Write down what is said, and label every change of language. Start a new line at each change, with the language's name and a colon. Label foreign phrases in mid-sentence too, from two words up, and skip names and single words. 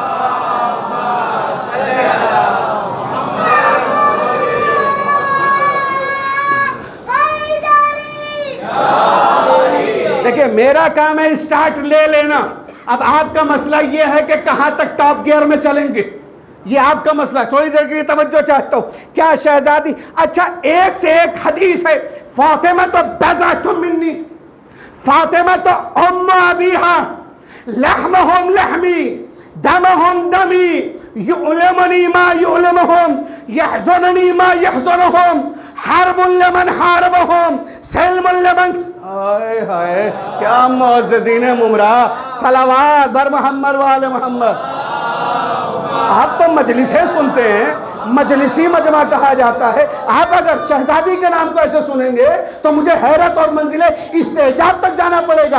Urdu: دیکھیں میرا کام ہے اسٹارٹ لے لینا. اب آپ کا مسئلہ یہ ہے کہ کہاں تک ٹاپ گیئر میں چلیں گے، یہ آپ کا مسئلہ. تھوڑی دیر کے لیے توجہ چاہتا ہوں. کیا شہزادی، اچھا ایک سے ایک حدیث ہے.
Arabic: فاطمہ تو بضعۃ منی، فاطمہ تو ام ابیہا، لحمہم لحمی دمہم دمی، یعلمنی ما یعلمہم، یحزننی ما یحزنہم، حرب لمن حاربہم، سلم لمن.
Urdu: آئے ہائے کیا معززین ممرا. صلوات بر محمد وآل محمد. آپ تو مجلسیں سنتے ہیں، مجلسی مجمع کہا جاتا ہے. آپ اگر شہزادی کے نام کو ایسے سنیں گے تو مجھے حیرت اور منزل استعجاب تک جانا پڑے گا.